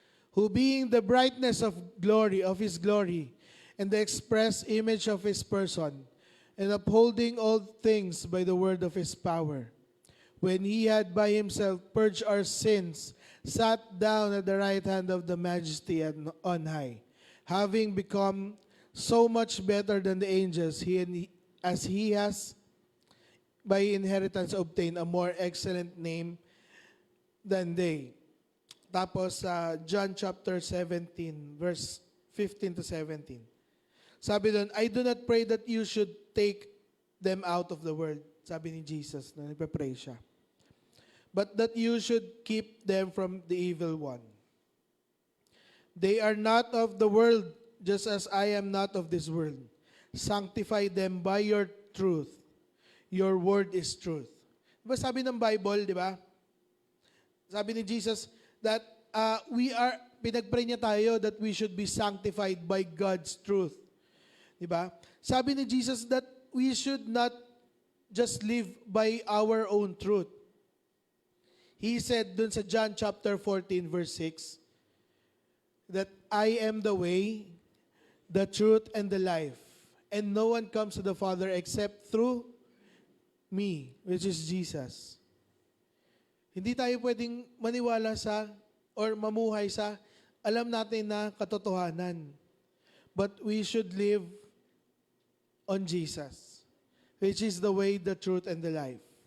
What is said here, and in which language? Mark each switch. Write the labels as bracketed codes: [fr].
[en] who being the brightness of His glory, and the express image of His person, and upholding all things by the word of His power, when He had by Himself purged our sins, sat down at the right hand of the Majesty on high, having become so much better than the angels, as He has by inheritance obtained a more excellent name than they. [tl] Tapos John chapter 17, verse 15 to 17. Sabi doon, [en] I do not pray that you should take them out of the world. [tl] Sabi ni Jesus, na nagpe-pray siya. [en] But that you should keep them from the evil one. They are not of the world, just as I am not of this world. Sanctify them by your truth. Your word is truth. [tl] Diba sabi ng Bible, di ba? Sabi ni Jesus that pinagpray niya tayo that [en] we should be sanctified by God's truth. [tl] Di ba? Sabi ni [en] Jesus that we should not just live by our own truth. He said dun sa John chapter 14 verse 6 that I am the way, the truth, and the life. And no one comes to the Father except through me, which is Jesus. [tl] Hindi tayo pwedeng maniwala sa or mamuhay sa alam natin na katotohanan. [en] But we should live on Jesus, which is the way, the truth, and the life.